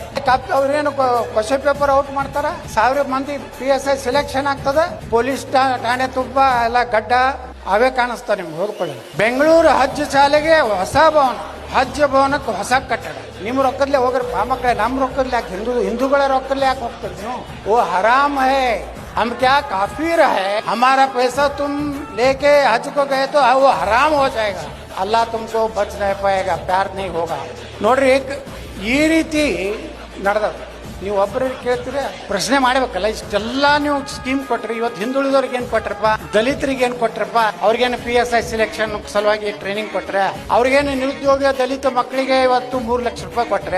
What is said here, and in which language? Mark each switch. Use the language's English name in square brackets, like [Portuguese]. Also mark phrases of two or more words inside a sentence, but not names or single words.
[Kannada] ಅವ್ರೇನು [English] question paper out [Kannada] ಮಾಡ್ತಾರ, 1000 ಮಂದಿ [English] PSI selection [Kannada] ಆಗ್ತದ. ಪೊಲೀಸ್ ಠಾಣೆ ತುಂಬ ಎಲ್ಲ ಗಡ್ಡ ಅವೇ ಕಾಣಿಸ್ತಾವ ನಿಮ್ಗೆ ಹೋಗ್ಕೊಳ್ಳಿ. ಬೆಂಗಳೂರು ಹಜ್ ಶಾಲೆಗೆ ಹೊಸ ಭವನ, ಹಜ್ ಭವನಕ್ಕೆ ಹೊಸ ಕಟ್ಟಡ. ನಿಮ್ಮ ರೊಕ್ಕದಲ್ಲೇ ಹೋಗ್ರಿ ಬಾ ಮಕ್ಕಳೇ. ನಮ್ಮ ರೊಕ್ಕದಲ್ಲಿ ಯಾಕೆ ಹಿಂದೂಗಳ ರೊಕ್ಕದಲ್ಲೇ ಯಾಕೆ ಹೋಗ್ತದೆ ನೀವು? [Hindi] ओ हराम है, हम क्या काफिर है, हमारा पैसा तुम लेके हज को गए तो वो हराम हो जाएगा, अल्लाह तुमको बच नहीं पाएगा, प्यार नहीं होगा. [Kannada] ನೋಡ್ರಿ ಈ ರೀತಿ ನಡೆದ. ನೀವು ಒಬ್ಬರಿಗೆ ಕೇಳ್ತೀರ, ಪ್ರಶ್ನೆ ಮಾಡ್ಬೇಕಲ್ಲ. ಇಷ್ಟೆಲ್ಲ ನೀವು ಸ್ಕೀಮ್ ಕೊಟ್ರಿ, ಇವತ್ತು ಹಿಂದುಳಿದವ್ರಿಗೆ ಏನ್ ಕೊಟ್ರಪ್ಪ, ದಲಿತರಿಗೆ ಏನ್ ಕೊಟ್ರಪ್ಪ, ಅವ್ರಿಗೇನು [English] PSI selection [Kannada] ಸಲುವಾಗಿ ಟ್ರೈನಿಂಗ್ ಕೊಟ್ರೆ, ಅವ್ರಿಗೇನು ನಿರುದ್ಯೋಗ ದಲಿತ ಮಕ್ಕಳಿಗೆ ಇವತ್ತು 3 ಲಕ್ಷ ರೂಪಾಯಿ ಕೊಟ್ರೆ.